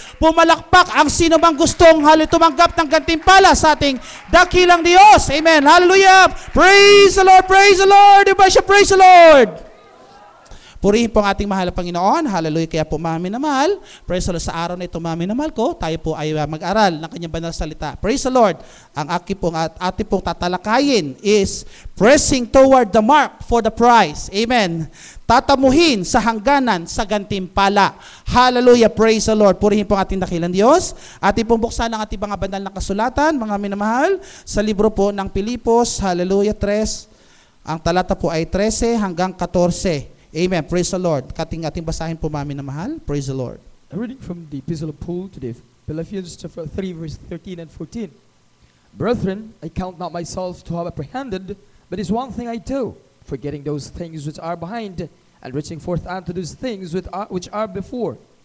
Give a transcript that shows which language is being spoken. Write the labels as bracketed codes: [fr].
[tl] Pumalakpak ang sino mang gustong tumanggap ng gantimpala sa ating dakilang Diyos. [en] Amen. Hallelujah. Praise the Lord. Praise the Lord. Praise the Lord. [tl] Purihin po ang ating mahal na Panginoon. Hallelujah. Kaya po mga minamahal, [en] praise the Lord, [tl] sa araw na ito mga minamahal ko, tayo po ay mag-aral ng kanyang banal salita. [en] Praise the Lord. [tl] Ang ating pong tatalakayin [en] is pressing toward the mark for the prize. [tl] Amen. Tatamuhin sa hangganan sa gantimpala. Hallelujah. [en] Praise the Lord. [tl] Purihin po ang ating dakilang Diyos. Ating pong buksan ang ating mga banal na kasulatan, mga minamahal, sa libro po ng Pilipos. Hallelujah. 3. Ang talata po ay 13 hanggang 14. Amen. [en] Praise the Lord. [tl] Ating basahin po mami na mahal. Praise the Lord. [en] A reading from the Epistle of Paul to the Philippians chapter 3 verse 13 and 14. Brethren, I count not myself to have apprehended, but is one thing I do, forgetting those things which are behind, and reaching forth unto those things which are before.